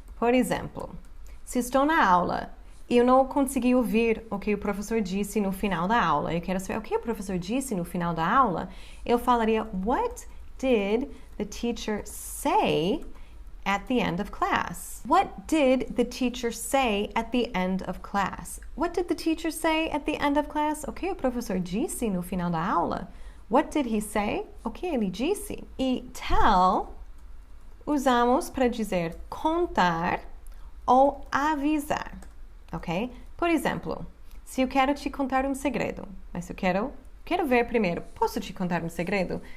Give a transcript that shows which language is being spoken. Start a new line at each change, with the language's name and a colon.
Portuguese: Por exemplo, se estou na aula e eu não consegui ouvir o que o professor disse no final da aula, eu quero saber o que o professor disse no final da aula, eu falaria,
English: what did the teacher say at the end of class? What did the teacher say at the end of class? What did the teacher say at the end of class?
Portuguese: O que o professor disse no final da aula?
English: What did he say?
Portuguese: O que ele disse? E tell usamos para dizer contar ou avisar, ok? Por exemplo, se eu quero te contar um segredo, mas eu quero ver primeiro, posso te contar um segredo?